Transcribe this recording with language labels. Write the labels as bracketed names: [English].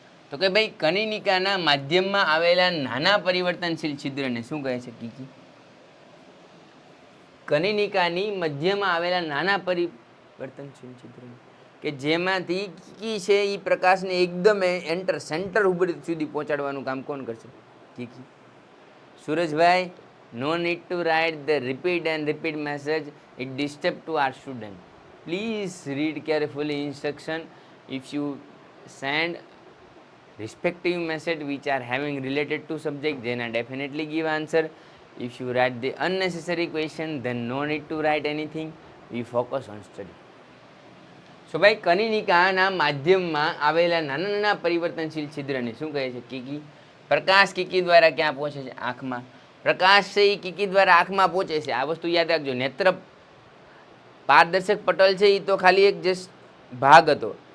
[Gujarati] તો કે ભાઈ કનિનિકાના માધ્યમમાં આવેલા નાના પરિવર્તનશીલ છિદ્રને શું કહે છે કીકી? કનિનિકાની મધ્યમાં આવેલા નાના પરિવર્તનશીલ છિદ્રને કે જેમાંથી કીકી છે એ પ્રકાશને એકદમ સેન્ટર સુધી પહોંચાડવાનું કામ કોણ કરશે? કીકી. [English] સુરજભાઈ, no need to write the repeat and repeat message, it disturb to our student. Please read carefully instruction. If you send respective message which are having related to subject, then I definitely give answer. If you write the unnecessary question, then no need to write anything. We focus on study. [Gujarati] So ભાઈ કનિનિકાના માધ્યમમાં આવેલા નાના નાના પરિવર્તનશીલ છિદ્રને શું કહે છે કીકી? પ્રકાશ કીકી દ્વારા ક્યાં પહોંચે છે? આંખમાં. પ્રકાશ છે એ કીકી દ્વારા આંખમાં પહોંચે છે. આ વસ્તુ યાદ રાખજો. નેત્ર પારદર્શક પટલ છે એ તો ખાલી એક જસ્ટ ભાગ હતો.